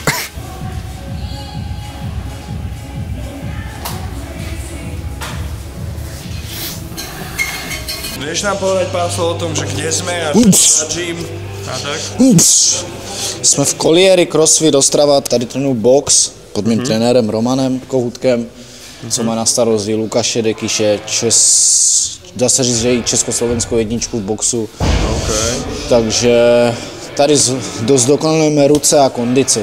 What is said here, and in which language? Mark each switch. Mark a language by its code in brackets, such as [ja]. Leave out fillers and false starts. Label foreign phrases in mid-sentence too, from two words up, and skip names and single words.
[sk] Vieš nám povedať pár slov o tom, že kde sme a čo gym a tak? [cs] Jsme v Collieri CrossFit Ostrava, tady trénuju box pod mým trenérem Romanem Kohutkem, co má na starosti Lukáše Dekyše, dá se říct, že i československou jedničku v boxu. Okay. Takže tady dost dokonalujeme ruce a kondici.